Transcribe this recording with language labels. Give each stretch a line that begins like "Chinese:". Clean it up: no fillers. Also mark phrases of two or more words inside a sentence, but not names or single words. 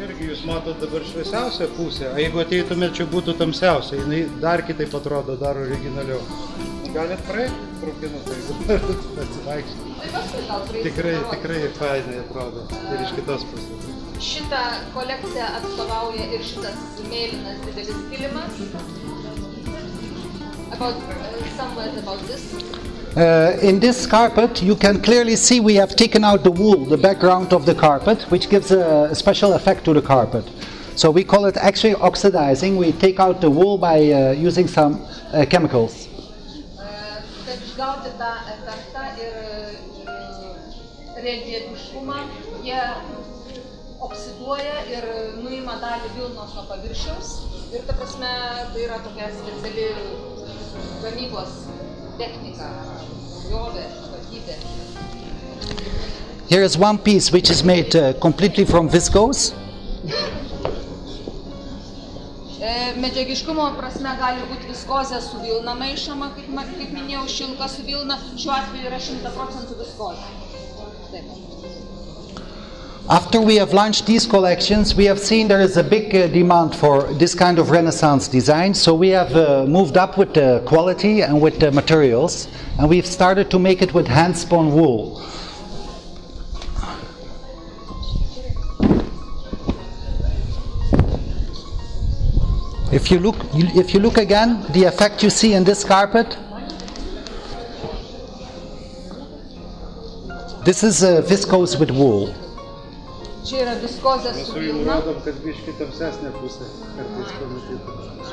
Lithuanian: Irgi jūs matot dabar šviesiausią pusę, o jeigu ateitumėt, čia būtų tamsiausia, jinai dar kitaip atrodo, dar originaliau. Galit praeiti traukinuką, jeigu norit atsivaikščioti. Tikrai fainai atrodo ir iš kitos pusės. Šitą kolekciją atstovauja ir šitas mėlynas didelis kilimas.
English: Some words about this. In this carpet, you can clearly see we have taken out the wool, the background of the carpet, which gives a special effect to the carpet. So we call it actually oxidizing. We take out the wool by using some chemicals.
Lithuanian: Kad išgauti tą efektą ir relijefiškumą, jie oksiduoja ir nuima dalį vilnos nuo paviršiaus. Ir ta prasme, tai yra tokia speciali gamybos technika, jovė, kokybė.
English: Here is one piece which is made completely from viscose.
Lithuanian: Medžiagiškumo prasme gali būti viskozė su vilna maišoma, kaip minėjau, šilka su vilna, šiuo atveju yra 100% viskozė. Taip.
English: After we have launched these collections, we have seen there is a big demand for this kind of Renaissance design, so we have moved up with the quality and with the materials, and we've started to make it with hand-spun wool. If you look again, the effect you see in this carpet, this is viscose with wool.
Lithuanian: Čia yra viskozė su vilna. Kad biškį tamsesnė pusė, kartais pamatyti.